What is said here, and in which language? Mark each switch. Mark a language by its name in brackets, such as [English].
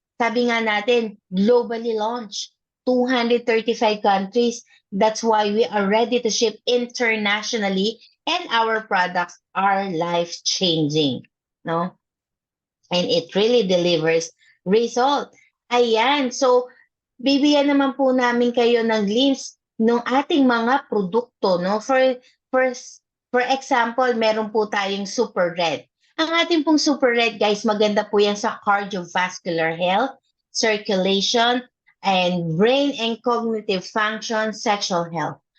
[Filipino] Sabi nga natin, [English] globally launched, [Filipino] 235 countries. [English] That's why we are ready to ship internationally, and our products are life-changing, no? And it really delivers result. [Filipino] Ayan, so bibigyan naman po namin kayo ng glimpse ng ating mga produkto, no? [English] For example, [Filipino] meron po tayong Super Red. Ang ating pong Super Red, guys, maganda po yan sa [English] cardiovascular health, circulation, and brain and cognitive function, sexual health.